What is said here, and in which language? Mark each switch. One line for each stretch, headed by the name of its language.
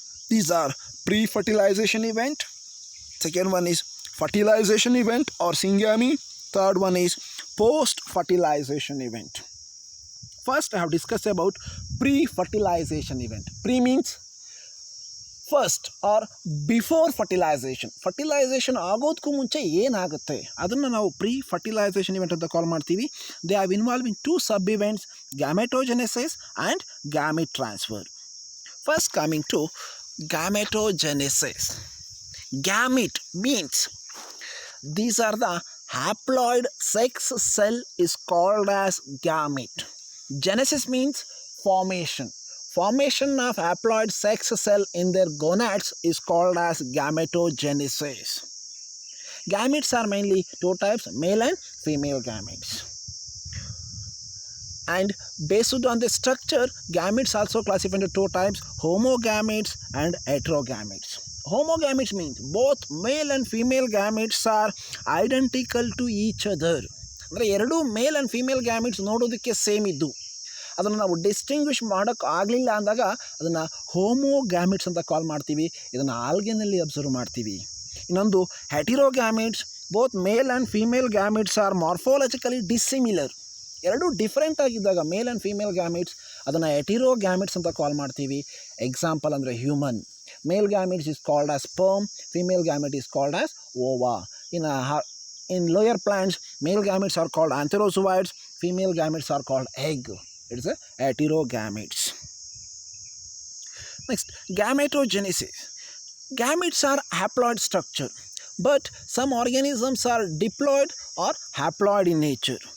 English: These are pre-fertilization event. Second one is fertilization event or syngamy. Third one is post-fertilization event. First, I have discussed about pre-fertilization event. Pre means first or before fertilization.
Kannada: Fertilization ಆಗೋದಕ್ಕೂ ಮುಂಚೆ ಏನಾಗುತ್ತೆ ಅದನ್ನು ನಾವು pre-fertilization event ಅಂತ ಕಾಲ್ ಮಾಡ್ತೀವಿ.
English: They have involving two sub-events, gametogenesis and gamete transfer. First, coming to gametogenesis. Gamete means these are the haploid sex cell is called as gamete. Genesis means formation. Formation of haploid sex cell in their gonads is called as gametogenesis. Gametes are mainly two types, male and female gametes. And based on the structure, gametes also classified into two types, homogametes and heterogametes. Homogametes means both male and female gametes are identical to each other.
Kannada: ಅಂದರೆ ಎರಡು male and female gametes ನೋಡೋದಕ್ಕೆ same ಇದ್ದು ಅದನ್ನು ನಾವು distinguish ಮಾಡೋಕ್ಕೆ ಆಗಲಿಲ್ಲ ಅಂದಾಗ ಅದನ್ನು ಹೋಮೋಗ್ಯಾಮೆಟ್ಸ್ ಅಂತ ಕಾಲ್ ಮಾಡ್ತೀವಿ. ಇದನ್ನು ಆಲ್ಗೆನಲ್ಲಿ ಅಬ್ಸರ್ವ್ ಮಾಡ್ತೀವಿ. ಇನ್ನೊಂದು ಹೆಟಿರೋಗ್ಯಾಮೆಟ್ಸ್,
English: Both male and female gametes are morphologically dissimilar.
Kannada: ಎರಡೂ ಡಿಫ್ರೆಂಟ್ ಆಗಿದ್ದಾಗ ಮೇಲ್ ಆ್ಯಂಡ್ ಫೀಮೇಲ್ ಗ್ಯಾಮೆಟ್ಸ್ ಅದನ್ನು ಹೆಟಿರೋಗ್ಯಾಮೆಟ್ಸ್ ಅಂತ ಕಾಲ್ ಮಾಡ್ತೀವಿ. ಎಕ್ಸಾಂಪಲ್ ಅಂದರೆ human.
English: Male gametes is called as sperm, female gamete is called as ova. In lower plants, male gametes are called antherozoids, female gametes are called egg. It is a heterogametes. Next, gametogenesis. Gametes are haploid structure, but some organisms are diploid or haploid in nature.